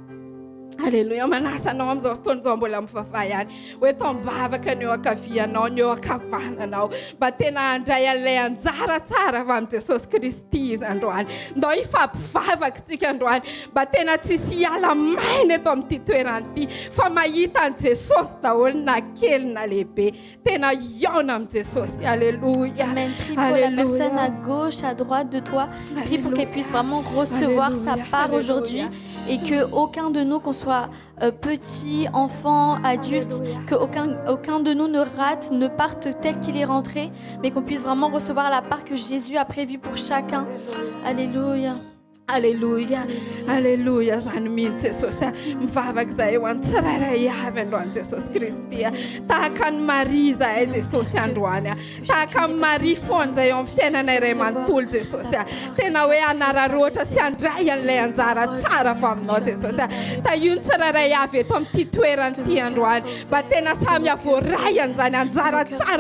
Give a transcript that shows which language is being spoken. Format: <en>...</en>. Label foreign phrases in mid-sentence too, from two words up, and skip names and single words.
<mg>Alléluia manasa anao amin'izao fotoan'izao mbola mivavah ihany hoe tombavaka ny eo ankavianao ny eo ankavananao mba tena handray an'ilay anjara tsara avy amin'ny Jesosy Kristy izy androany ndao hifampivavaka tsika androany mba tena tsisy hiala maina eto amin'ity toerana ity fa mahita an Jesosy daholo na kely na lehibe tena iaona amin'ny Jesosy Alléluia Amen.</mg> <fr>Prie pour la personne à gauche, à droite de toi. Prie pour qu'elle puisse vraiment recevoir sa part aujourd'hui et que aucun de nous, qu'on soit petit, enfant, adulte, que aucun de nous ne rate, ne parte tel qu'il est rentré, mais qu'on puisse vraiment recevoir la part que Jésus a prévue pour chacun. Alléluia.</fr> <mg>Alléluia Alléluia zany mihitsy Jesosy mivavaka zahay ho an'ny tsirairay avy androany Jesosy Kristy tahaka ny Maria zahay Jesosy androany tahaka ny Maria foana zay eo amin'ny fiainanay iray manontolo Jesosy tena hoe anararoatra sy andray an'ilay anjara tsara avy aminao Jesosy io ny tsirairay avy eto amin'ity toerana ity androany mba tena samy avoray an'izany anjara tsara</mg>